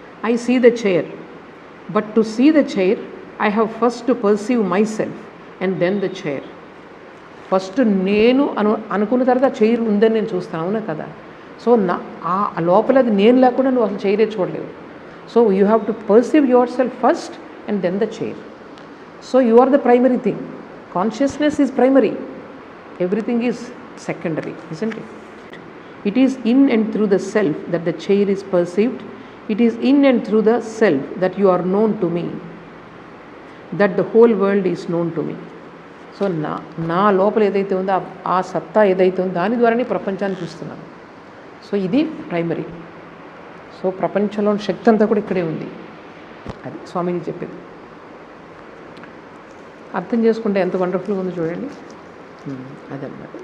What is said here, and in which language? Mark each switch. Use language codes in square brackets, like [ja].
[en] I see the chair, but to see the chair I have first to perceive my self and then the chair. [te] First నేను అనుకున్న తర్వాత chair ఉందని నేను చూస్తాను, అవునా కదా? సో ఆ లోపల అది నేను లేకుండా నువ్వు అసలు చైరే చూడలేవు. [en] So you have to perceive your self first and then the chair. So you are the primary thing. Consciousness is primary, everything is secondary, isn't it? It is in and through the self that the chair is perceived. It is in and through the self that you are known to me, that the whole world is known to me. [te] So నా లోపల ఏదైతే ఉందో ఆ సత్తా ఏదైతే ఉందో దాని ద్వారానే ప్రపంచాన్ని చూస్తున్నాను. సో ఇది ప్రైమరీ. సో ప్రపంచంలోని శక్తి అంతా కూడా ఇక్కడే ఉంది. అది స్వామీజీ చెప్పేది. అర్థం చేసుకుంటే ఎంత వండర్ఫుల్గా ఉందో చూడండి. అదన్నమాట.